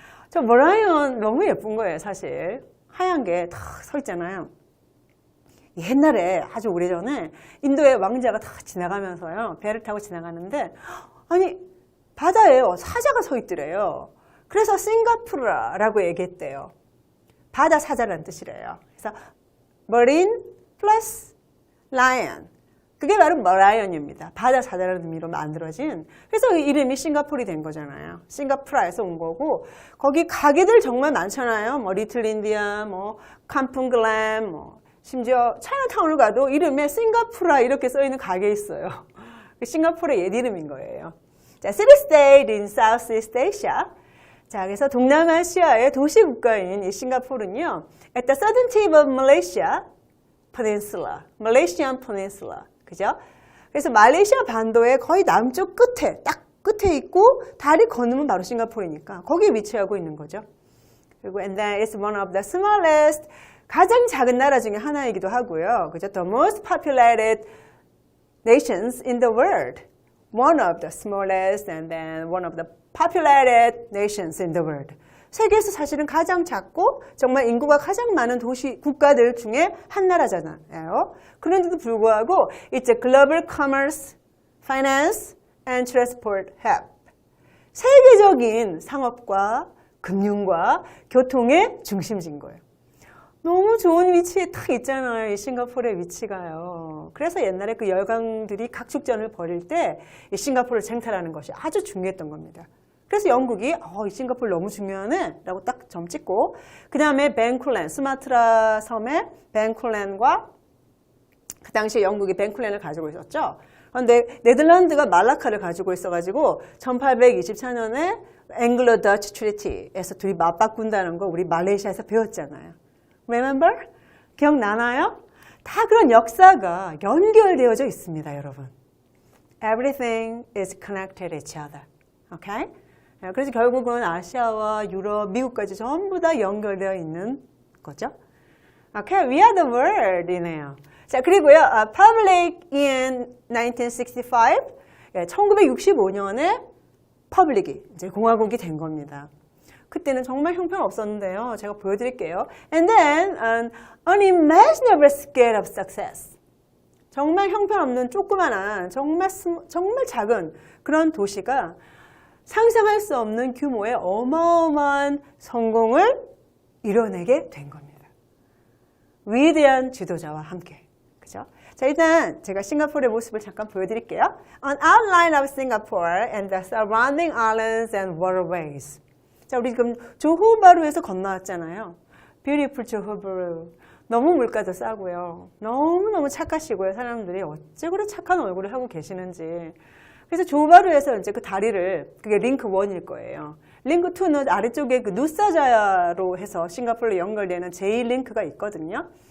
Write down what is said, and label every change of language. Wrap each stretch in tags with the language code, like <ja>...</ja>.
<ko>저 머라이언 너무 예쁜 거예요 사실. 하얀 게 다 서 있잖아요. 옛날에 아주 오래전에 인도의 왕자가 다 지나가면서요. 배를 타고 지나가는데 아니 바다에요. 사자가 서 있더래요. 그래서 싱가푸르라고 얘기했대요. 바다 사자라는 뜻이래요.</ko> <en>그래서 marine plus lion.</en> <ko>그게 바로 머라이언입니다. 바다 사자라는 의미로 만들어진. 그래서 이 이름이 싱가포르이 된 거잖아요. 싱가푸르에서 온 거고 거기 가게들 정말 많잖아요. 뭐 리틀 인디아, 뭐 캄풍 글램, 뭐 심지어 차이나타운을 가도 이름에 싱가푸르 이렇게 써 있는 가게 있어요. 싱가포르의 옛 이름인 거예요.</ko> <en>자, city state in Southeast Asia.</en> <ko>자, 그래서 동남아시아의 도시 국가인 이 싱가포르는요,</ko> <en>at the southern tip of Malaysia Peninsula, Malaysian Peninsula,</en> <ko>그죠? 그래서 말레이시아 반도의 거의 남쪽 끝에, 딱 끝에 있고 다리 건너면 바로 싱가포르니까 거기에 위치하고 있는 거죠. 그리고</ko> <en>and then it's one of the smallest,</en> <ko>가장 작은 나라 중에 하나이기도 하고요, 그죠?</ko> <en>The most populated nations in the world. one of the smallest and then one of the populated nations in the world.</en> <ko>세계에서 사실은 가장 작고 정말 인구가 가장 많은 도시 국가들 중에 한 나라잖아요. 그런데도 불구하고</ko> <en>it's a global commerce, finance, and transport hub.</en> <ko>세계적인 상업과 금융과 교통의 중심지인 거예요. 너무 좋은 위치에 딱 있잖아요. 이 싱가포르의 위치가요. 그래서 옛날에 그 열강들이 각축전을 벌일 때 이 싱가포르를 쟁탈하는 것이 아주 중요했던 겁니다. 그래서 영국이 이 싱가포르 너무 중요하네 라고 딱 점 찍고 그 다음에 벤쿨랜, 수마트라 섬의 벤쿨랜과 그 당시에 영국이 벤쿨랜을 가지고 있었죠. 그런데 네덜란드가 말라카를 가지고 있어가지고 1824년에 앵글로 더치 트리티에서 둘이 맞바꾼다는 거 우리 말레이시아에서 배웠잖아요.</ko> <en>Remember?</en> <ko>기억나나요? 다 그런 역사가 연결되어져 있습니다, 여러분.</ko> <en>Everything is connected each other. Okay?</en> <ko>그래서 결국은 아시아와 유럽, 미국까지 전부 다 연결되어 있는 거죠.</ko> <en>Okay, we are the world이네요.</en> <ko>자, 그리고요,</ko> <en>public in 1965,</en> <ko>1965년에 퍼블릭이 이제 공화국이 된 겁니다. 그때는 정말 형편없었는데요. 제가 보여드릴게요.</ko> <en>And then an unimaginable scale of success.</en> <ko>정말 형편없는 조그만한 정말 작은 그런 도시가 상상할 수 없는 규모의 어마어마한 성공을 이뤄내게 된 겁니다. 위대한 지도자와 함께. 그죠? 자, 일단 제가 싱가포르의 모습을 잠깐 보여드릴게요.</ko> <en>An outline of Singapore and the surrounding islands and waterways.</en> <ko>자, 우리 지금 조호바루에서 건너왔잖아요. Beautiful 조호바루. 너무 물가도 싸고요. 너무너무 착하시고요. 사람들이 어째 그래 착한 얼굴을 하고 계시는지. 그래서 조호바루에서 이제 그 다리를, 그게 링크 1일 거예요. 링크 2는 아래쪽에 그 누사자야로 해서 싱가포르로 연결되는 제2링크가 있거든요.</ko>